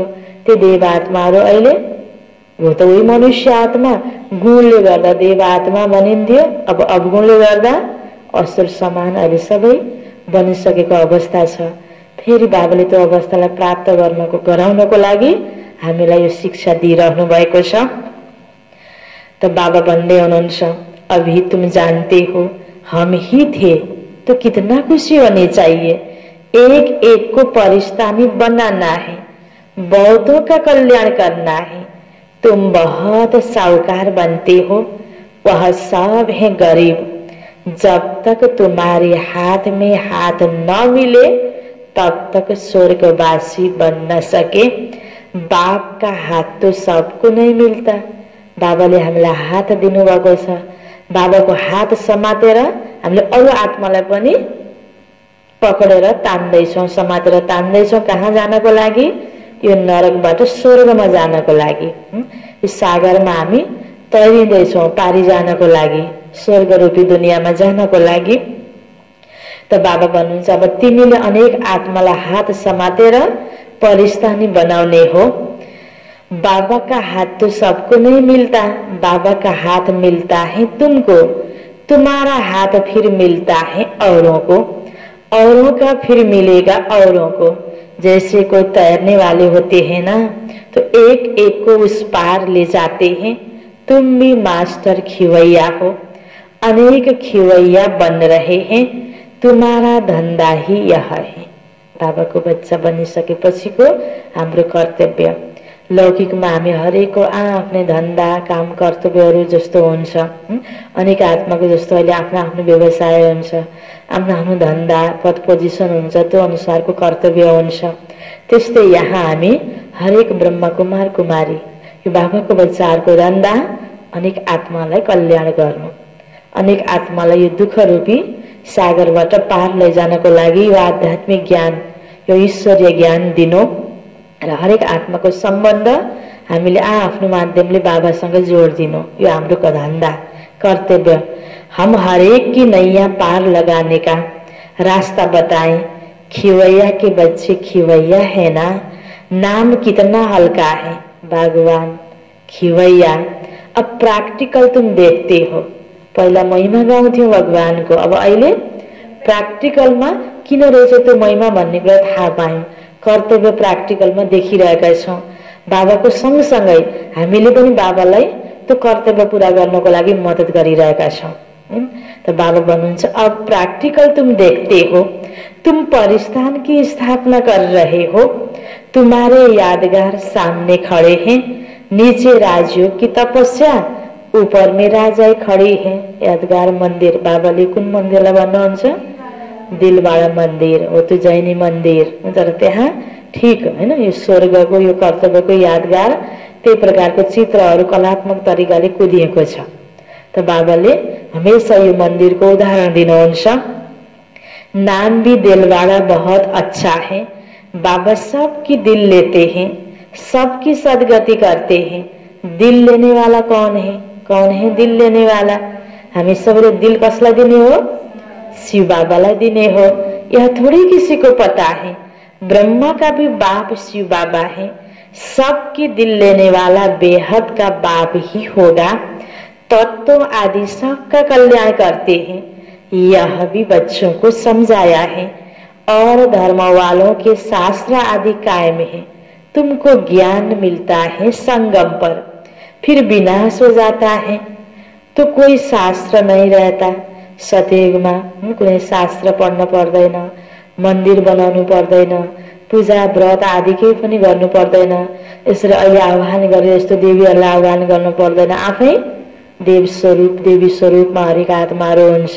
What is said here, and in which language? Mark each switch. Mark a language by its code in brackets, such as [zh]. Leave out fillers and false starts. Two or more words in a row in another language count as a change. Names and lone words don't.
[ne] त्यो देव आत्माहरू अहिले हो त उही मनुष्य आत्मा, गुणले गर्दा देव आत्मा बनिन्थ्यो, अब अवगुणले गर्दा असुर समान अहिले सबै बनिसकेको अवस्था छ। फेरि बाबाले त्यो अवस्थालाई प्राप्त गराउनको लागि हामीलाई यो शिक्षा दिइरहनु भएको छ। त बाबा भन्दै हुनुहुन्छ, [hi] अभी तुम जानते हो हम ही थे तो कितना खुशी होनी चाहिए, एक एक को परिस्तानी बनाना है, बहुतों का कल्याण करना है। तुम बहुत साहूकार बनते हो, वह सब है गरीब। जब तक तुम्हारे हाथ में हाथ न मिले तब तक स्वर्गवासी बन न सके। बाप का हाथ तो सबको नहीं मिलता। [ne] बाबाले हामीलाई हात दिनुभएको छ, बाबाको हात समातेर हामीले अरू आत्मालाई पनि पक्रेर तान्दैछौँ, समातेर तान्दैछौँ। कहाँ जानको लागि? यो नरकबाट स्वर्गमा जानको लागि। यो सागरमा हामी तैरिँदैछौँ पारी जानको लागि, स्वर्ग रूपी दुनियाँमा जानको लागि। त बाबा भन्नुहुन्छ, अब तिमीले अनेक आत्मालाई हात समातेर परिस्तानी बनाउने हो। [hi] बाबा का हाथ तो सबको नहीं मिलता, बाबा का हाथ मिलता है तुमको, तुम्हारा हाथ फिर मिलता है औरों को, औरों का फिर मिलेगा औरों को। जैसे कोई तैरने वाले होते हैं ना, तो एक एक को उस पार ले जाते हैं। तुम भी मास्टर खिवैया हो, अनेक खिवैया बन रहे हैं, तुम्हारा धंधा ही यह है। [ne] बाबाको बच्चा बनिसकेपछिको हाम्रो कर्तव्य, लौकिकमा हामी हरेकको आफ्नै धन्दा काम कर्तव्यहरू जस्तो हुन्छ। अनेक आत्माको जस्तो अहिले आफ्नो आफ्नो व्यवसाय हुन्छ, आफ्नो आफ्नो धन्दा पद पोजिसन हुन्छ, त्यो अनुसारको कर्तव्य हुन्छ। त्यस्तै यहाँ हामी हरेक ब्रह्म कुमार कुमारी यो बाबाको बच्चाहरूको धन्दा अनेक आत्मालाई कल्याण गर्नु, अनेक आत्मालाई यो दुःख रूपी सागरबाट पार लैजानको लागि यो आध्यात्मिक ज्ञान, यो ईश्वरीय ज्ञान दिनु र हरेक आत्माको सम्बन्ध हामीले आफ्नो माध्यमले बाबासँग जोडिदिनु, यो हाम्रो धन्दा कर्तव्य। [hi] हम हरेक की नैया पार लगाने का रास्ता बताएं, खिवैया के बच्चे खिवैया है ना, नाम कितना हल्का है भगवान खिवैया। अब प्रैक्टिकल तुम देखते हो, [ne] पहिला महिमा गाउँथ्यौ भगवानको, अब अहिले प्र्याक्टिकलमा किन रहेछ त्यो महिमा भन्ने कुरा थाहा पायौँ। कर्तव्य प्र्याक्टिकलमा देखिरहेका छौँ। बाबाको सँगसँगै हामीले पनि बाबालाई त्यो कर्तव्य पूरा गर्नको लागि मद्दत गरिरहेका छौँ। [hi] तो [ne] बाबा भन्नुहुन्छ, [hi] अब प्रैक्टिकल तुम देखते हो, तुम परिस्थान की स्थापना कर रहे हो, तुम्हारे यादगार सामने खड़े हैं, नीचे राजयोग की तपस्या, ऊपर में राजाई खड़ी है। [ne] यादगार मन्दिर, बाबाले कुन मन्दिरलाई भन्नुहुन्छ? दिलवाडा मन्दिर हो, त्यो जैनी मन्दिर। तर त्यहाँ ठिक हैन, यो स्वर्गको यो कर्तव्यको यादगार त्यही प्रकारको चित्रहरू कलात्मक तरिकाले कुदिएको छ। त बाबाले हमेशा यो मन्दिरको उदाहरण दिनुहुन्छ। [hi] नाम भी दिलवाड़ा बहुत अच्छा है, बाबा सबकी दिल लेते हैं, सबकी सदगति करते हैं। दिल लेने वाला कौन है? कौन है दिल लेने वाला? [ne] हामी सबैले दिल कसलाई दिने हो? शिव बाबालाई दिने हो। [hi] यह थोड़ी किसी को पता है, ब्रह्मा का भी बाप शिव बाबा है, सबकी दिल लेने वाला बेहद का बाप ही होगा। तत्व आदि सबका कल्याण करते हैं, यह भी बच्चों को समझाया है, और धर्म वालों के शास्त्र आदि कायम है। तुमको ज्ञान मिलता है संगम पर, फिर विनाश हो जाता है। तो कोई शास्त्र नहीं रहता। [ne] सतयुगमा कुनै शास्त्र पढ्न पर्दैन, मन्दिर बनाउनु पर्दैन, पूजा व्रत आदि केही पनि गर्नु पर्दैन। यसरी अहिले आह्वान गरे जस्तो देवीहरूलाई आह्वान गर्नु पर्दैन। आफै देव स्वरूप देवी स्वरूपमा हरेक आत्माहरू हुन्छ।